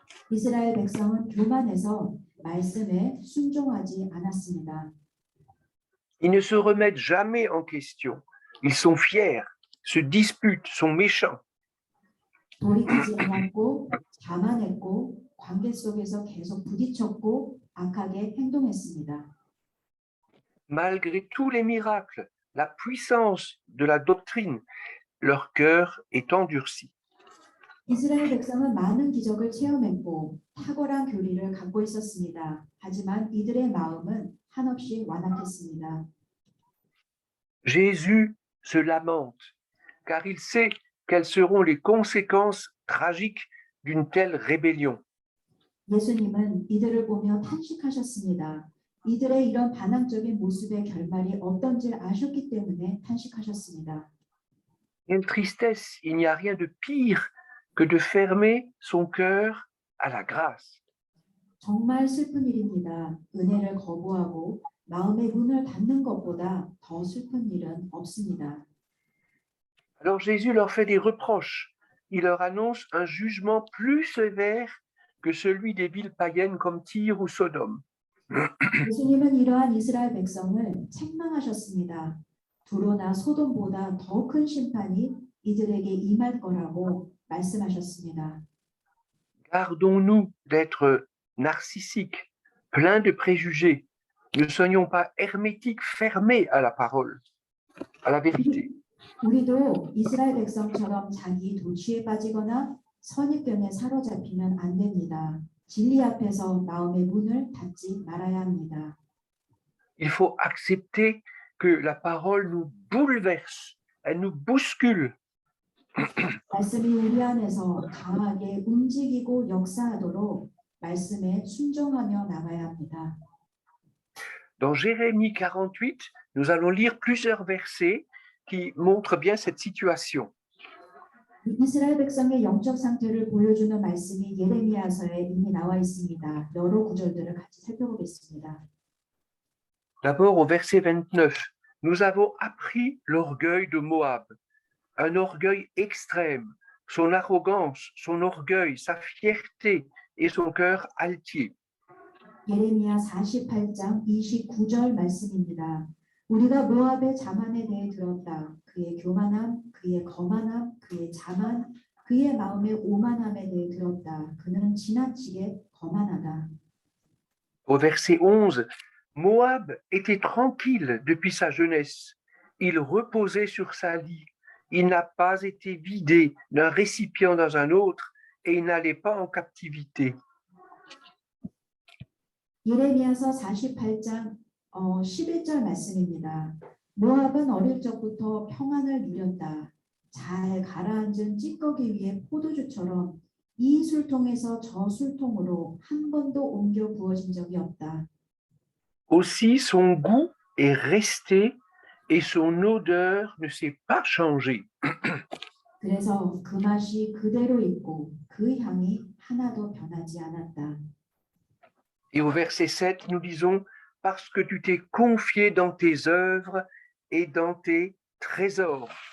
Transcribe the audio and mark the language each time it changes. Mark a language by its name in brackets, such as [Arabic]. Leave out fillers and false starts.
[Korean] 이스라엘 백성은 교만해서 말씀에 순종하지 않았습니다. [French] Ils ne se remettent jamais en question. Ils sont fiers, se disputent, sont méchants. [Korean] 돌이키지 않았고 자만했고 관계 속에서 계속 부딪혔고 악하게 행동했습니다. [French] Malgré tous les miracles, la puissance de la doctrine, leur cœur est endurci. [Korean] 이스라엘 백성은 많은 기적을 체험했고 탁월한 교리를 갖고 있었습니다. 하지만 이들의 마음은 한없이 완악했습니다. [French] Jésus se lamente, car il sait quelles seront les conséquences tragiques d'une telle rébellion. [Korean] 예수님은 이들을 보며 탄식하셨습니다. 이들의 이런 반항적인 모습의 결말이 어떤지 아셨기 때문에 탄식하셨습니다. [French] Quelle tristesse, il n'y a rien de pire que de fermer son cœur à la grâce. [Korean] 정말 슬픈 일입니다. 은혜를 거부하고 마음의 문을 닫는 것보다 더 슬픈 일은 없습니다. [French] Alors Jésus leur fait des reproches. Il leur annonce un jugement plus sévère que celui des villes païennes comme Tyr ou Sodome. [Korean] 예수님은 이러한 이스라엘 백성을 책망하셨습니다. 두로나 소돔보다 더 큰 심판이 이들에게 임할 거라고 말씀하셨습니다. [French] Gardons-nous d'être narcissiques, pleins de préjugés. Ne soyons pas hermétiques, fermés à la parole, à la vérité. [Korean] 우리도 이스라엘 백성처럼 자기 도취에 빠지거나 선입견에 사로잡히면 안 됩니다. 진리 앞에서 마음의 문을 닫지 말아야 합니다. [French] Il faut accepter que la parole nous bouleverse, elle nous bouscule. [Korean] 말씀이 우리 안에서 강하게 움직이고 역사하도록 말씀에 순종하며 나가야 합니다. [French] Dans Jérémie 48, nous allons lire plusieurs versets qui montrent bien cette situation. [Korean] 이스라엘 백성의 영적 상태를 보여주는 말씀이 예레미야서에 이미 나와 있습니다. 여러 구절들을 같이 살펴보겠습니다. [French] D'abord au verset 29, nous avons appris l'orgueil de Moab, un orgueil extrême, son arrogance, son orgueil, sa fierté et son cœur altier. [Korean] 예레미야 48장 29절 말씀입니다. 우리가 모압의 자만에 대해 들었다. 그의 교만함, 그의 거만함, 그의 자만, 그의 마음의 오만함에 대해 들었다. 그는 지나치게 거만하다. [French] Au verset 11, Moab était tranquille depuis sa jeunesse. Il reposait sur sa lie. Il n'a pas été vidé d'un récipient dans un autre et il n'allait pas en captivité. [Korean] 예레미야서 48장 11절 말씀입니다. 모압은 어릴 적부터 평안을 누렸다. 잘 가라앉은 찌꺼기 위에 포도주처럼 이 술통에서 저 술통으로 한 번도 옮겨 부어진 적이 없다. [French] Aussi, son goût est resté et son odeur ne s'est pas changée. [Korean] 그래서 그 맛이 그대로 있고 그 향이 하나도 변하지 않았다. [French] Et au verset 7, nous disons, parce que tu t'es confié dans tes œuvres et dans tes trésors.